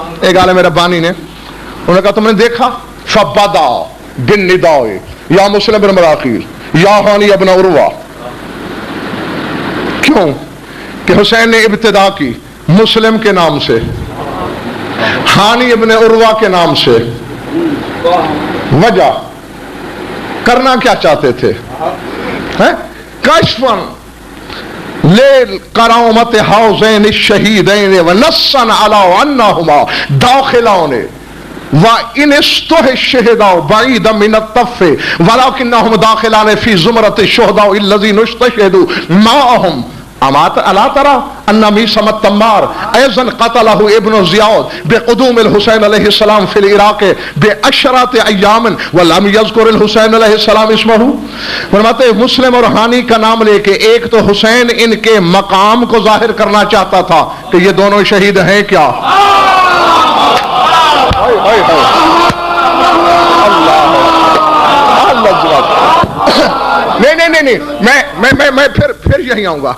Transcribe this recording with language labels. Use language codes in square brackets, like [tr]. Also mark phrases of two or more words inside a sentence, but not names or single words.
[ur] ایک عالم ربانی نے، انہوں نے کہا تم نے دیکھا [ar] فبدا بالنداء یا مسلم بن عقیل یا ہانی ابن عروہ. [ur] کیوں کہ حسین نے ابتدا کی مسلم کے نام سے، ہانی ابن عروہ کے نام سے. وجہ، کرنا کیا چاہتے تھے؟ [ar] کشفن لِلْقَرَوْمَةِ حَوْزَيْنِ الشَّهِيدَيْنِ وَنَصًّا عَلَىٰ أَنَّهُمَا دَاخِلَانِ وَإِنِ اسْتُحِى الشُّهَدَاءُ بَعِيدًا مِنَ الطَّفِّ وَلَكِنَّهُمْ دَاخِلَانِ فِي زُمْرَةِ الشُّهَدَاءِ الَّذِينَ اسْتُشْهِدُوا مَعَهُمْ. ألا ترى أن ميسم التمار أيضا قتله ابن زياد بقدوم الحسين عليه السلام في العراق بعشرة أيام ولم يذكر الحسين عليه السلام اسمه. [ur] فرماتے ہیں مسلم اور ہانی کا نام لے کے ایک تو حسین ان کے مقام کو ظاہر کرنا چاہتا تھا کہ یہ دونوں شہید ہیں کیا. نہیں، میں پھر یہی آؤں گا.